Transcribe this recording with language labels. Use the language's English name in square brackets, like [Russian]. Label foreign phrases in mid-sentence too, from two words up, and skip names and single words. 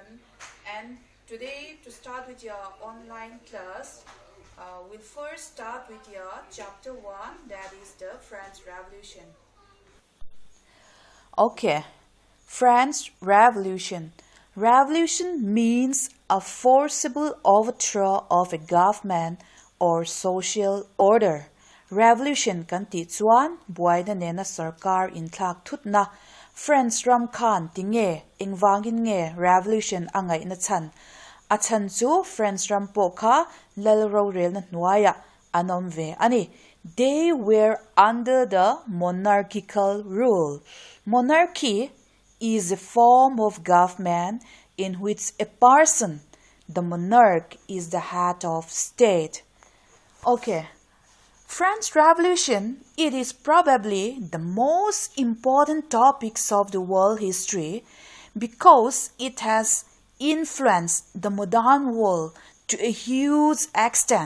[English] And today, to start with your online class, we'll first start with your chapter 1, that is the French Revolution. Okay, French Revolution. Revolution means a forcible overthrow of a government or social order. [Mizo] Revolution kan ti chuan buai na nena sarkar in thlak thut na French ram khan ti nge engwangin nge revolution angai na chan a chan chu French ram po kha lalro rel na nuaya anom ve ani. [English] They were under the monarchical rule. Monarchy is a form of government in which a person, the monarch, is the head of state. Okay, French Revolution, it is probably the most important topics of the world history because it has influenced the modern world to a huge extent.